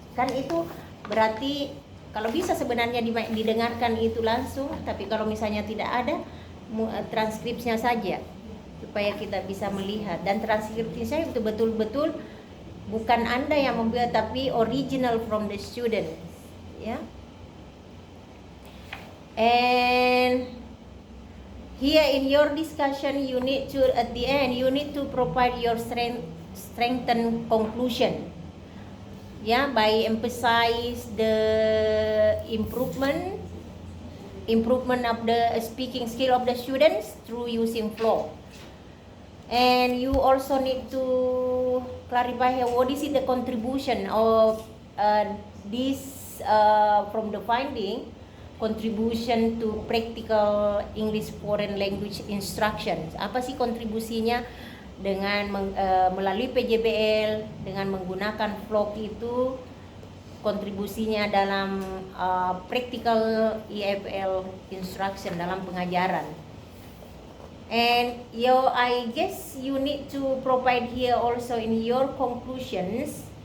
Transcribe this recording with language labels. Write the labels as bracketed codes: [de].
[id] Kan itu berarti kalau bisa sebenarnya didengarkan itu langsung, tapi kalau misalnya tidak ada transkripsinya saja supaya kita bisa melihat, dan transkripsinya itu betul-betul bukan Anda yang membuat tapi [en] original from the student, [id] ya. [en] And here in your discussion you need to at the end you need to provide your strengthened conclusion, ya, by emphasize the improvement of the speaking skill of the students through using flow. And you also need to clarify here what is the contribution of this from the finding, contribution to practical English foreign language instruction. [id] Apa sih kontribusinya dengan melalui PJBL dengan menggunakan vlog itu, kontribusinya dalam [en] practical EFL instruction [id] dalam pengajaran. [en] And I guess you need to provide here also in your conclusions.